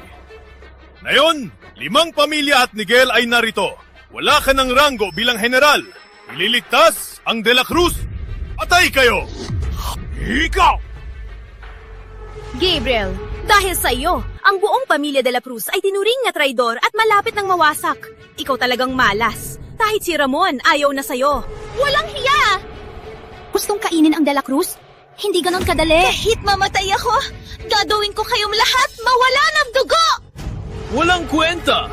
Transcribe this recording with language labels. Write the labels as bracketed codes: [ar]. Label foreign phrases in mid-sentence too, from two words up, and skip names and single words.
[tl] Ngayon, 5 pamilya at Miguel ay narito. Wala ka ng ranggo bilang general. Ililigtas ang De La Cruz. Patay kayo! Ikaw! Gabriel, dahil sa iyo, ang buong Pamilya de la Cruz ay tinuring na traidor at malapit ng mawasak. Ikaw talagang malas. Kahit si Ramon ayaw na sa'yo. Walang hiya! Gustong kainin ang De La Cruz? Hindi ganon kadali. Kahit mamatay ako, gagawin ko kayong lahat mawala ng dugo! Walang kwenta!